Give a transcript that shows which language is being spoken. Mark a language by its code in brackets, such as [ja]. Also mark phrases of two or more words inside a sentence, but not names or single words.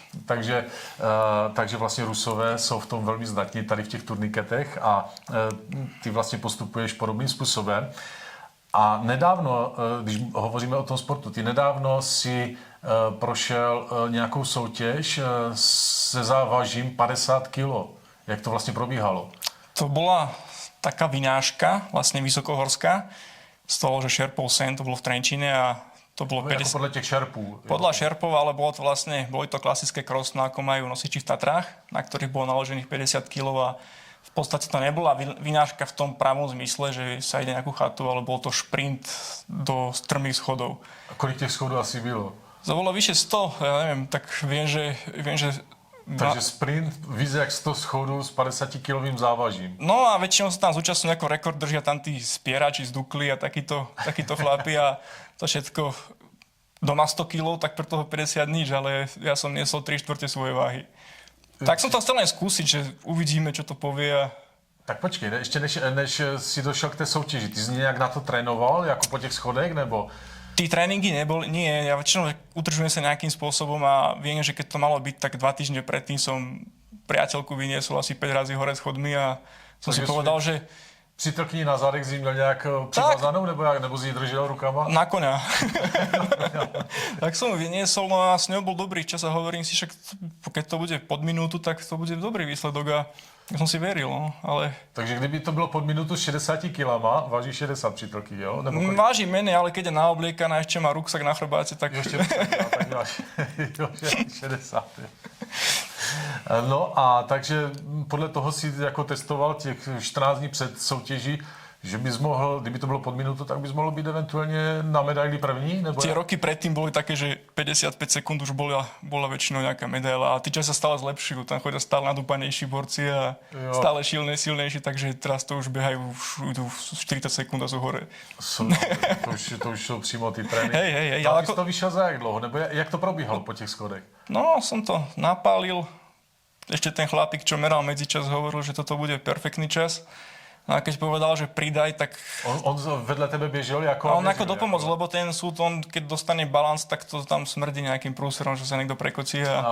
[cs] Takže vlastně Rusové jsou v tom velmi zdatní tady v těch turniketech a ty vlastně postupuješ podobným způsobem. A nedávno, když hovoříme o tom sportu, ty nedávno si prošel nějakou soutěž se závažím 50 kg. Jak to vlastně probíhalo? [sk] To bola taká vynáška, vlastne vysokohorská, z toho, že Šerpov sen, to bolo v Trenčine a to bolo 50... [cs] Jako podle těch šerpů. [sk] Podľa šerpov, ale boli to klasické cross, no ako majú nosiči v Tatrách, na ktorých bolo naložených 50 kg a v podstate to nebola vynáška v tom pravom zmysle, že sa ide nejakú chatu, ale bol to šprint do strmých schodov. [cs] A kolik těch schodů asi bylo? [sk] To bolo vyše 100, ja neviem, tak viem, že [cs] Takže sprint víc jak 100 schodů s 50-kilovým závažím. [sk] No a väčšinou sa tam zúčastňujú ako rekord, držia tam tí spierači z Dukly a takíto chlapi a to všetko doma 100 kg, tak pre toho 50 nič, ale ja som niesol 3/4 svojej váhy. Tak som to chcel len skúsiť, že uvidíme, čo to povie a... [cs] Tak počkej, ještě než si došel k té soutěži, ty jsi nějak na to trénoval, jako po těch schodech, nebo... [sk] Tí tréningy neboli, nie, ja väčšinou udržujem sa nejakým spôsobom a viem, že keď to malo byť, tak 2 týždne predtým som priateľku vyniesol asi 5 razy hore schodmi a som si povedal, že... [cs] Přítelkyni na zádech jsi měl nějak přivázanou, nebo jsi ji držel rukama? [sk] Na koňa. Tak som ju vyniesol, no a s ňou bol dobrý čas a hovorím si, však keď to bude pod minútu, tak to bude dobrý výsledok a ja som si veril, no, ale... [cs] Takže kdyby to bylo pod minutu 60 kilama, váží 60 přítelky, jo? [sk] Váži menej, ale keď je naobliekaná, ešte má ruksak na chrbáte, tak... [cs] Ještě tak máš 60. No a takže podle toho si jako testoval těch 14 dní před soutěží, že bys mohl, kdyby to bylo pod minutu, tak bys mohl být eventuálně na medaili první? Nebo [sk] tie roky predtým boli také, že 55 sekúnd už bola väčšinou nejaká medaila a tí čas sa stále zlepšujú, tam chodia stále nadúpanejší borci a stále silnejší, takže teraz to už behajú už 40 sekúnd a sú hore. [cs] To už jsou přímo ty tréninky. [sk] Hej. [cs] A ty jsi to vyšel za jak dlouho? Nebo jak to probíhalo po těch schodech? No, [sk] som to napálil. Ešte ten chlapík, čo meral medzičas, hovoril, že toto bude perfektný čas. No a keď povedal, že pridaj, tak... [cs] On vedle tebe běžel jako... [sk] A on ako dopomoc, lebo ten súd, on keď dostane balans, tak to tam smrdí nejakým prúserom, že sa niekto prekocí a